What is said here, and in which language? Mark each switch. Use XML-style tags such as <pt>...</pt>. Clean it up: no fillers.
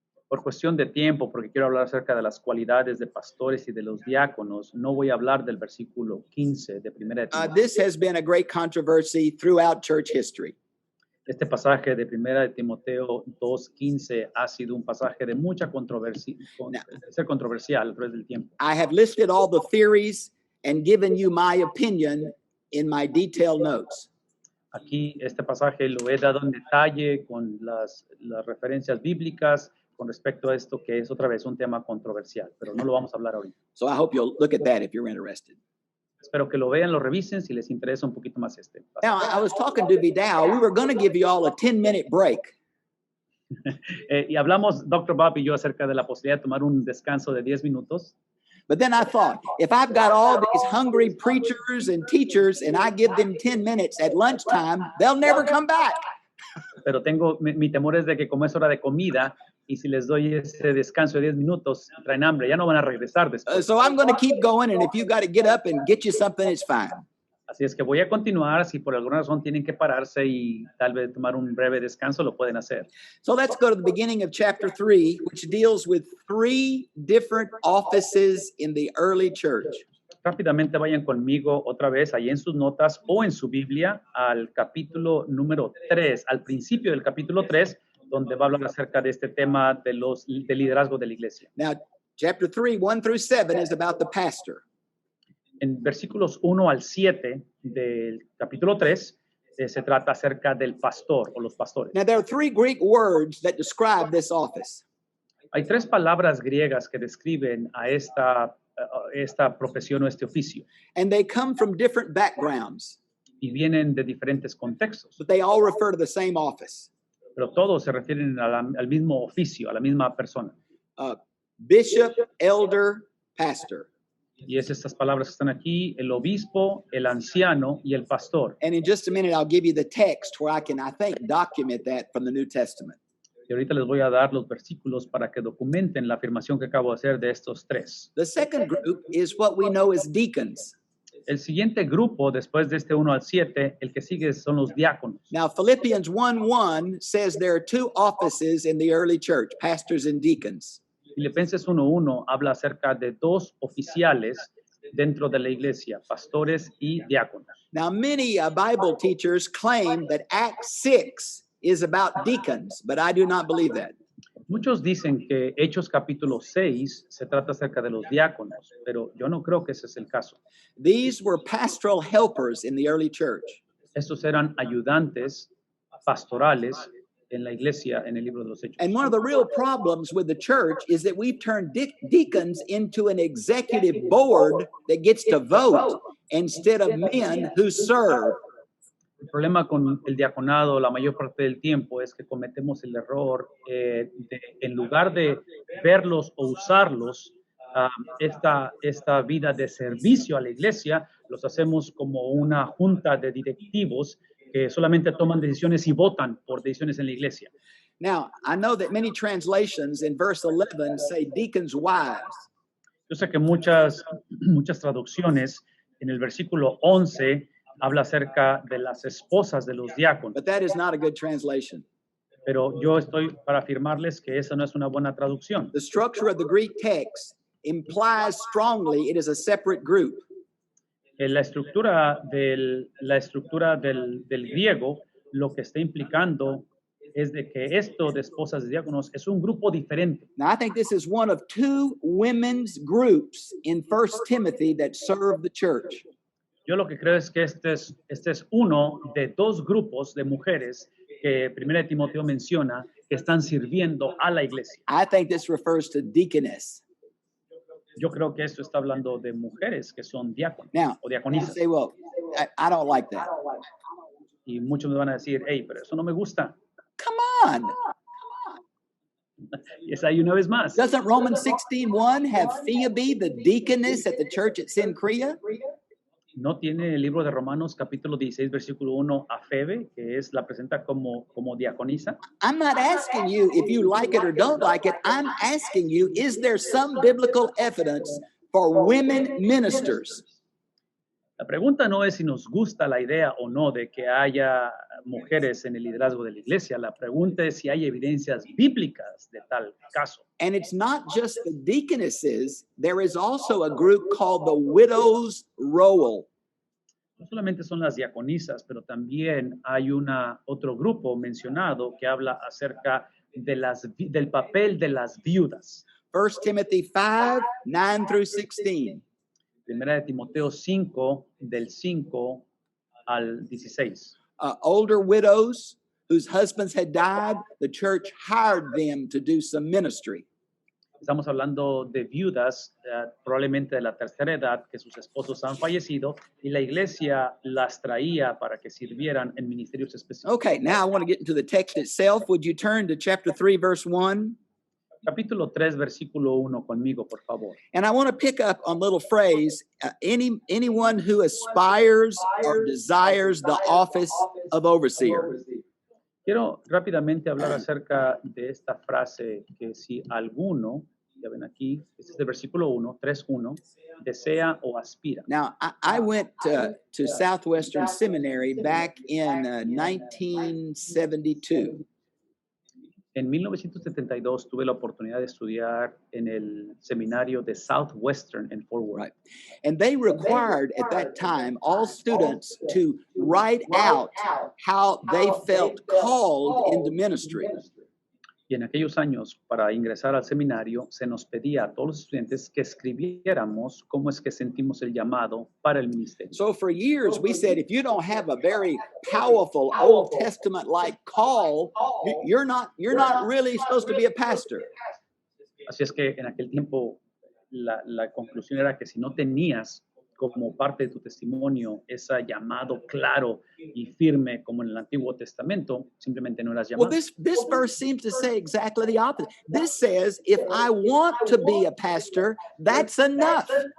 <es>Por cuestión de tiempo, porque quiero hablar acerca de las cualidades de pastores y de los diáconos, no voy a hablar del versículo 15 de Primera de Timoteo.</es> <en>This has been a great controversy throughout church history.</en> <es>Este pasaje de Primera de Timoteo 2:15 ha sido un pasaje de mucha controversia, ser controversial a través del tiempo.</es> <en>I have listed all the theories and given you my opinion in my detailed notes.</en> <es>Aquí este pasaje lo he dado en detalle con las referencias bíblicas con respecto a esto, que es otra vez un tema controversial, pero no lo vamos a hablar ahorita.</es> <en>So I hope you'll look at that if you're interested.</en> <es>Espero que lo vean, lo revisen si les interesa un poquito más este pasaje.</es> <en>Now, I was talking to Vidal. We were going to give you all a 10-minute break.</en> <es>Y hablamos, Dr. Bob y yo, acerca de la posibilidad de tomar un descanso de 10 minutos.</es> <en>But then I thought, if I've got all these hungry preachers and teachers and I give them 10 minutes at lunchtime, they'll never come back.</en> <es>Pero mi temor es de que como es hora de comida y si les doy ese descanso de 10 minutos, traen hambre, ya no van a regresar después.</es> <en>So I'm going to keep going, and if you got to get up and get you something, it's fine.</en> <es>Así es que voy a continuar. Si por alguna razón tienen que pararse y tal vez tomar un breve descanso, lo pueden hacer.</es> <en>So let's go to the beginning of chapter 3, which deals with 3 different offices in the early church.</en> <es>Rápidamente vayan conmigo otra vez ahí en sus notas o en su Biblia al capítulo número 3, al principio del capítulo 3, donde va a hablar acerca de este tema del liderazgo de la iglesia.</es> <en>Now, Chapter 3, 1 through 7 is about the pastor.</en> <es>En versículos 1 al 7 del capítulo 3 se trata acerca del pastor o los pastores.</es> <en>Now, there are three Greek words that describe this office.</en> <es>Hay tres palabras griegas que describen a esta profesión o este oficio</es> <en>And they come from different backgrounds,</en> <es>y vienen de diferentes contextos,</es> <en>but they all refer to the same office.</en> <es>pero todos se refieren al mismo oficio, a la misma persona.</es> <en>Bishop, elder, pastor.</en> <es>Y es estas palabras que están aquí, el obispo, el anciano y el pastor.</es> <en>And in just a minute, I'll give you the text where I think, document that from the New Testament.</en> <es>Y ahorita les voy a dar los versículos para que documenten la afirmación que acabo de hacer de estos tres.</es> <en>The second group is what we know as deacons.</en> <es>El siguiente grupo, después de este 1 al 7, el que sigue son los diáconos.</es> <en>Now, Philippians 1:1 says there are two offices in the early church, pastors and deacons.</en> <es>Filipenses 1:1 habla acerca de dos oficiales dentro de la iglesia, pastores y diáconos.</es> <en>Now, many Bible teachers claim that Acts 6 is about deacons, but I do not believe that.</en> <es>Muchos dicen que Hechos capítulo 6 se trata acerca de los diáconos, pero yo no creo que ese es el caso.</es> <en>These were pastoral helpers in the early church.</en> <es>Estos eran ayudantes pastorales en la iglesia en el libro de los Hechos.</es> <en>And one of the real problems with the church is that we've turned deacons into an executive board that gets to vote instead of men who serve.</en> <es>El problema con el diaconado la mayor parte del tiempo es que cometemos el error de, en lugar de verlos o usarlos, esta vida de servicio a la iglesia, los hacemos como una junta de directivos que solamente toman decisiones y votan por decisiones en la iglesia.</es> <en>Now, I know that many translations in verse 11 say deacons' wives.</en> <es>Yo sé que muchas traducciones en el versículo 11 habla acerca de las esposas de los diáconos,</es> <en>But that is not a good translation.</en> <es>pero yo estoy para afirmarles que esa no es una buena traducción.</es> <en>The structure of the Greek text implies strongly it is a separate group.</en> <es>La estructura del griego lo que está implicando es de que esto de esposas de diáconos es un grupo diferente.</es> <en>Now, I think this is one of two women's groups in 1 Timothy that serve the church.</en> <es>Yo lo que creo es que este es uno de dos grupos de mujeres que 1 Timoteo menciona que están sirviendo a la iglesia.</es> <en>I think this refers to deaconess.</en> <es>Yo creo que esto está hablando de mujeres que son diáconos</es> <en>Now,</en> <es>o</es> <en>you</en> <es>diaconisas.</es> <en>say, well, I don't like that.</en> <es>Y muchos me van a decir, hey, pero eso no me gusta.</es> <en>Come on.</en> <es>Y es ahí una vez más.</es> <en>Doesn't Romans 16:1 have Phoebe, the deaconess at the church at Cenchrea?</en> <es>¿No tiene el libro de Romanos capítulo 16, versículo 1 a Febe, que es la presenta como diaconisa?</es> <en>I'm not asking you if you like it or don't like it. I'm asking you, is there some biblical evidence for women ministers?</en> <es>La pregunta no es si nos gusta la idea o no de que haya mujeres en el liderazgo de la iglesia. La pregunta es si hay evidencias bíblicas de tal caso.</es> <en>And it's not just the deaconesses. There is also a group called the widow's roll.</en> <es>No solamente son las diaconisas, pero también hay otro grupo mencionado que habla acerca de del papel de las viudas.</es> <en>1 Timothy 5:9 through 16.</en> <es>Primera de Timoteo 5, del 5 al 16.</es> <en>Older widows whose husbands had died, the church hired them to do some ministry.</en> <es>Estamos hablando de viudas, probablemente de la tercera edad, que sus esposos han fallecido, y la iglesia las traía para que sirvieran en ministerios específicos.</es> <en>Okay, now I want to get into the text itself. Would you turn to chapter 3, verse 1?</en> <es>Capítulo 3, versículo 1 conmigo, por favor.</es> <en>And I want to pick up on a little phrase, anyone who aspires or desires the office of overseer.</en> <es>Quiero rápidamente hablar acerca de esta frase que si alguno, ya ven aquí, este es el versículo 1, 3:1, desea o aspira.</es> <en>Now, I went to Southwestern Seminary back in 1972.</en> <es>En 1972 tuve la oportunidad de estudiar en el seminario de Southwestern en Fort Worth.</es> <en>Right. And they required at that time all students to write out how they felt called into ministry.</en> <es>Y en aquellos años, para ingresar al seminario, se nos pedía a todos los estudiantes que escribiéramos cómo es que sentimos el llamado para el ministerio.</es> <en>So for years, we said, if you don't have a very powerful Old Testament-like call, you're not really supposed to be a pastor.</en> <es>Así es que en aquel tiempo la conclusión era que si no tenías como parte de tu testimonio ese llamado claro y firme como en el Antiguo Testamento, simplemente no eras</es> <en>Well,</en> <es>llamado.</es> <en>this verse seems to say exactly the opposite. This says, if I want to be a pastor, that's enough.</en>